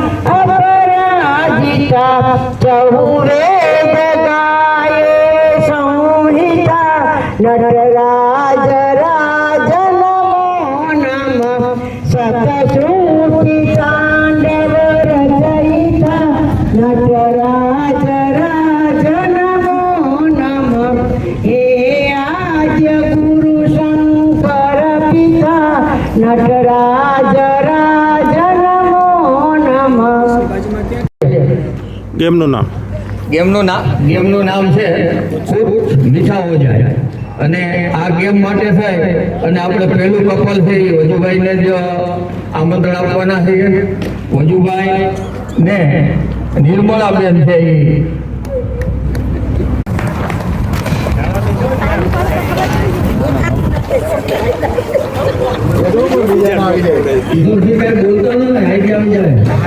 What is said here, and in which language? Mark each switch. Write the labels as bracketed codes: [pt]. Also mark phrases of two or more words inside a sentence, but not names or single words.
[hi] अपराजिता चहुवेद गाये संहिता नटराज राज नमो नमः सतश्रुति तांडव रचयिता नटराज राज नमो नमः हे गुरु शंकर पिता नटराज राज नमो नमः. [gu] ગેમનું નામ ગેમનું નામ છે મીઠા ઓજાય અને આ ગેમ માટે થાય અને આપણે પહેલું કપલ છે એ વજુભાઈને જ આમંત્રણ આપવાના છે. વજુભાઈ ને નિર્મળાબેન છે એ બોલતો ને આઈડિયા આવી જાય.